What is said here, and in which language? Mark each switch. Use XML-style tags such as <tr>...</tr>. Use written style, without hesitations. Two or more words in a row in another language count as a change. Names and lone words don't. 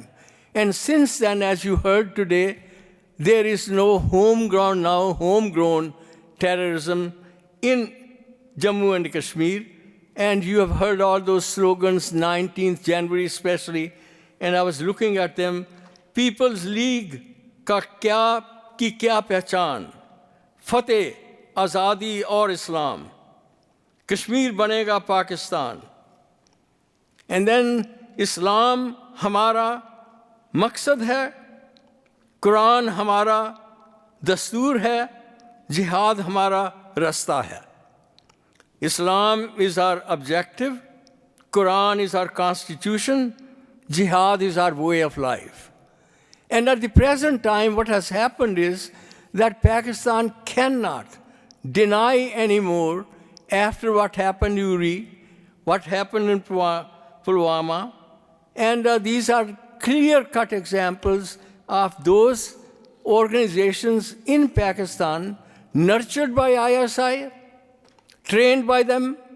<en>And since then, as you heard today, there is no homegrown terrorism in Jammu and Kashmir. And you have heard all those slogans, 19th January especially, and I was looking at them.</en> <ur>People's League کا کی کیا پہچان، فتح، آزادی اور اسلام، کشمیر بنے گا پاکستان.</ur> <en>And then</en> <ur>اسلام ہمارا مقصد ہے، قرآن ہمارا دستور ہے، جہاد ہمارا راستہ ہے.</ur> <en>Islam is our objective, Quran is our constitution, jihad is our way of life. And at the present time, what has happened is that Pakistan cannot deny anymore after what happened in Uri, what happened in Pulwama, and these are clear-cut examples of those organizations in Pakistan nurtured by ISI, trained by them,</en>